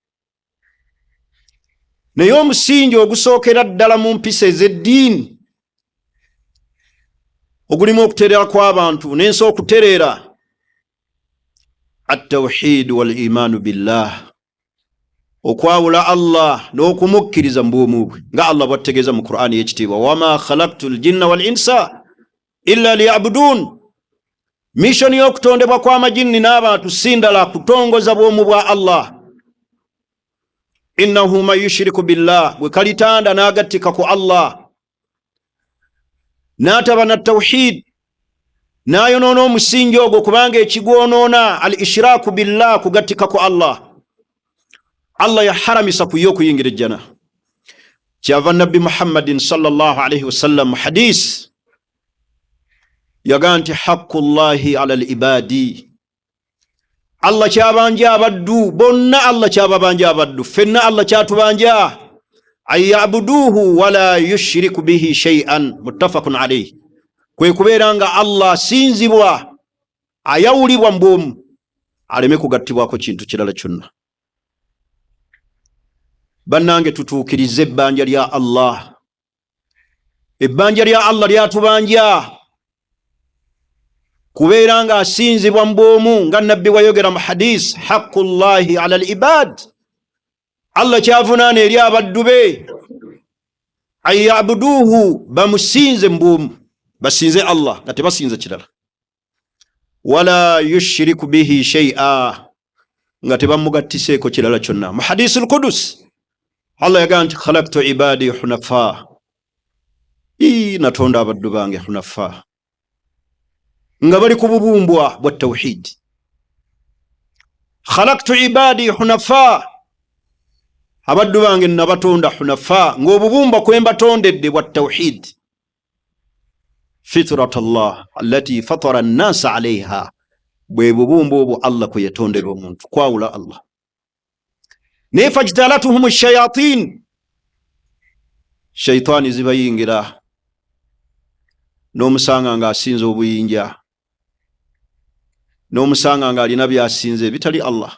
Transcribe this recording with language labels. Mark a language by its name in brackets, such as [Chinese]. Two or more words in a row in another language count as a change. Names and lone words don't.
[Ganda] Naye omusingi ogusookera ddala mu mpisa ez'eddiini ogulimu okutereera kw'abantu n'ensi okutereera, [Arabic] التوحيد والإيمان بالله, [Ganda] okwawula Allah n'okumukkiriza mu bwomu bwe, nga Allah bw'ategeeza mu Qur'ani y'ekitiibwa, [Arabic] وما خلقت الجن والإنس إلا ليعبدون. [Ganda] Mission y'okutondebwa kw'amajinni n'abantu si ndala kutongoza bwomu bwa Allah. [Arabic] إنه من يشرك بالله, [Ganda] bwe kalitanda n'agattika ku Allah n'ataba na tawhid, n'ayonoona omusingi ogwo, kubanga ekigwonoona [Arabic] الإشراك بالله, [Ganda] kugattika ku Allah, Allah yaharamisa kuye okuyingira ejjana. Kyava Nabbi Muhammadin [Arabic] صلى الله عليه وسلم [Ganda] mu hadis yagaa nti [Arabic] حق الله على العباد, [Ganda] Allah kyabanja abaddu bonna, Allah kyababanja abaddu ffenna, Allah kyatubanja [Arabic] أن يعبدوه ولا يشركوا به شيئا متفق عليه, [Ganda] kwe kubeera nga Allah asinzibwa, ayawulibwa mu bwomu, aleme kugattibwako kintu kirala kyonna. Bannange, tutuukirize ebbanja lya Allah. Ebbanja lya Allah lyatubanja kubeera nga asinzibwa mu bwomu, nga nabbi wayogera mu hadis, [Arabic] حق الله على العباد, [Ganda] Allah kyavunaana eri abaddu be, [Arabic] أن يعبدوه, [Ganda] bamusinze mu bwomu, basinze Allah nga tebasinze kirala, [Arabic] ولا يشركوا به شيئا, [Ganda] nga tebamugattiseeko kirala kyonna. Mu hadisi al-Qudus Allah yagaa nti [Arabic] خلقت عبادي حنفاء, [Ganda] natonda abaddu bange hunafa, nga bali ku bubumbwa bwa tawhid. [Arabic] خلقت عبادي حنفاء, [Ganda] abaddu bange nabatonda hunafa, ng'obubumbwa kwe mbatondedde bwa tawhid. [Arabic] فطرة الله التي فطر الناس عليها, [Ganda] bwe bubumbwa obwo Allah kwe yatondera omuntu, kwawula Allah. Ne [Arabic] فاجتالتهم الشياطين, [Ganda] shaytaani zibayingira, n'omusanga nga asinza obuyinja, n'omusanga nga alina byasinze bitali Allah.